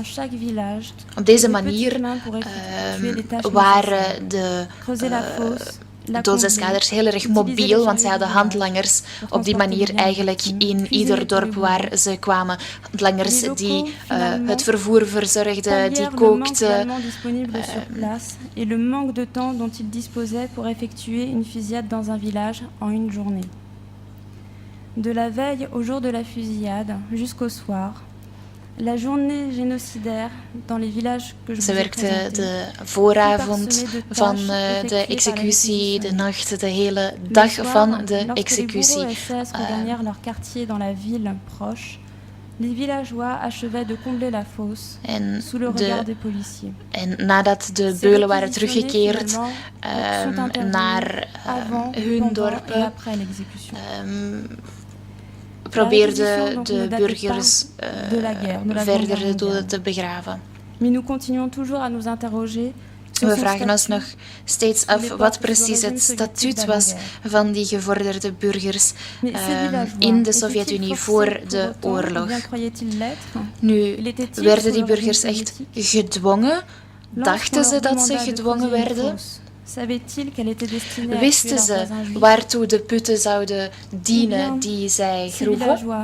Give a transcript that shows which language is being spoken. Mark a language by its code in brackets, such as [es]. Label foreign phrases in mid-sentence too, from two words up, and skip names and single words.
[nl] Op deze manier waren de doodseskaders heel erg mobiel, want zij hadden handlangers op die manier eigenlijk in ieder dorp waar ze kwamen. Handlangers die het vervoer verzorgden, die kookten. [fr] Et le manque de temps dont ils disposaient pour effectuer une fusillade dans un village en une journée. De la veille au jour de la fusillade jusqu'au soir, la journée génocidaire dans les villages que je vous ai présentés. [nl] De vooravond van de executie, de nacht, de hele dag van de executie. [fr] Leur quartier dans la ville proche. Les villageois achevaient de combler la fosse sous le regard des policiers. [nl] En nadat de beulen waren teruggekeerd naar hun dorpen, probeerden de burgers verder de doden te begraven. [fr] Mais nous continuons toujours à nous interroger. [nl] We vragen ons nog steeds af wat precies het statuut was van die gevorderde burgers in de Sovjet-Unie voor de oorlog. Nu, werden die burgers echt gedwongen? Dachten ze dat ze gedwongen werden? Wisten ze waartoe de putten zouden dienen die zij groeven?